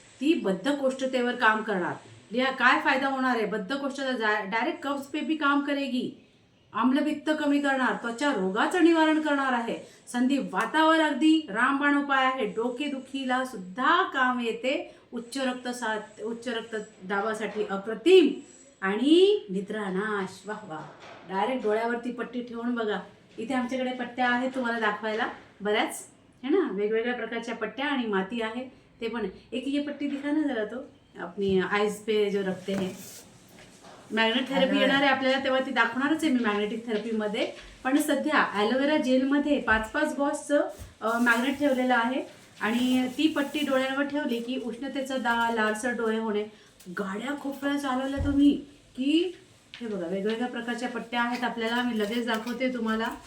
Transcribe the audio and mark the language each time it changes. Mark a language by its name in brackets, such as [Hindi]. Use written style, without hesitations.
[Marathi] ती बद्धकोष्ठतेवर काम करणार. या काय फायदा होणार आहे, बद्धकोष्ठता डायरेक्ट [Hindi] कब्ज पे भी काम करेगी, [Marathi] आम्लपित्त कमी करणार, त्वचा रोगाचं निवारण करणार आहे, संधी वातावर अगदी रामबाण उपाय आहे, डोकेदुखीला सुद्धा काम येते, उच्च रक्तदाबासाठी अप्रतिम, आणि निद्रानाश. वाह वाह. डायरेक्ट डोळ्यावरती पट्टी ठेवून बघा. इथे आमच्याकडे पट्ट्या आहेत तुम्हाला दाखवायला बऱ्याच, है ना, वेगवेगळ्या प्रकारच्या पट्ट्या आणि माती आहे ते पण. [Hindi] एक ये पट्टी दिखा ना जरा, तो अपनी आईज पे जो रखते हैं. [Marathi] मॅग्नेट थेरपी येणार आहे आपल्याला तेव्हा ती दाखवणारच आहे मी मॅग्नेटिक थेरपीमध्ये. पण सध्या ॲलोवेरा जेलमध्ये 5-5 गॉसचं मॅग्नेट ठेवलेलं आहे आणि ती पट्टी डोळ्यांवर ठेवली की उष्णतेचा लालसर डोळे होणे. गाड्या खूप वेळा चालवल्या तुम्ही की हे बघा वेगवेगळ्या प्रकारच्या पट्ट्या आहेत आपल्याला, मी लगेच दाखवते तुम्हाला.